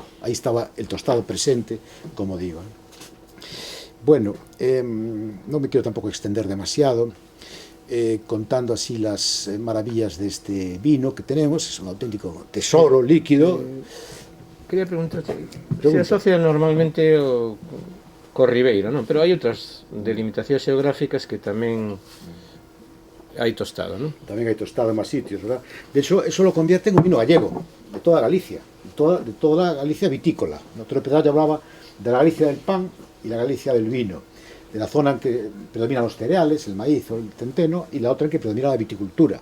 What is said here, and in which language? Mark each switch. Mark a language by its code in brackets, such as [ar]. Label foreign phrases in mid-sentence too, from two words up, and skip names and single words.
[es] Ahí estaba el tostado presente, como digo, ¿no? Bueno, no me quiero tampoco extender demasiado, contando así las maravillas de este vino que tenemos. Es un auténtico tesoro líquido. [gl] Quería preguntarte, se asocia normalmente co Ribeiro, non? Pero hai outras delimitacións xeográficas que tamén hai tostado, non? [es] También hay tostado en más sitios, ¿verdad? De hecho, eso lo convierte en un vino gallego, de toda Galicia, de toda Galicia vitícola. Nuestro episodio hablaba de la Galicia del pan y la Galicia del vino, de la zona en que predominan los cereales, el maíz o el centeno, y la otra en que predomina la viticultura.